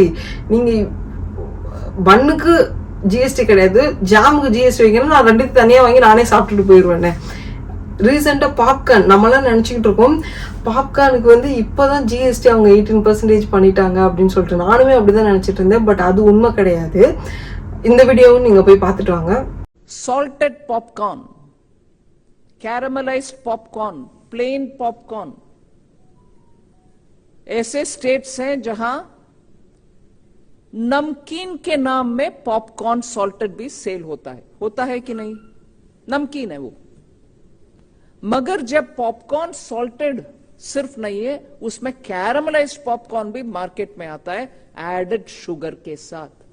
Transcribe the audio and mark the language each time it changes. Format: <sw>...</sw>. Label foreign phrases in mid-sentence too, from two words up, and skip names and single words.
<ta>நீங்க பன்னுக்கு ஜிஎஸ்டி கிடையாது, ஜாமுக்கு ஜிஎஸ்டி வைக்கணும், நான் 2 தனியா வாங்கி நானே சாப்பிட்டுட்டு போயிடுவேன். ரீசெண்டாக பாப்கார்ன் நம்மளாம் நினச்சிக்கிட்டு இருக்கோம், பாப்கார்னுக்கு வந்து இப்போதான் ஜிஎஸ்டி அவங்க 18% பண்ணிட்டாங்க அப்படின்னு சொல்லிட்டு நானுமே அப்படிதான் நினச்சிட்டு இருந்தேன். பட் அது உண்மை கிடையாது. இந்த வீடியோவும் நீங்கள் போய் பார்த்துட்டு வாங்க.</ta> <en>salted popcorn, caramelized popcorn, plain popcorn,</en> <hi>ऐसे स्टेट्स हैं जहां नमकीन के नाम में</hi> <en>popcorn salted</en> <hi>भी सेल होता है कि नहीं? नमकीन है वो, मगर जब</hi> <en>popcorn salted</en> <hi>सिर्फ नहीं है, उसमें</hi> <en>caramelized popcorn</en> <hi>भी मार्केट में आता है</hi> <en>added sugar</en> <hi>के साथ।</hi>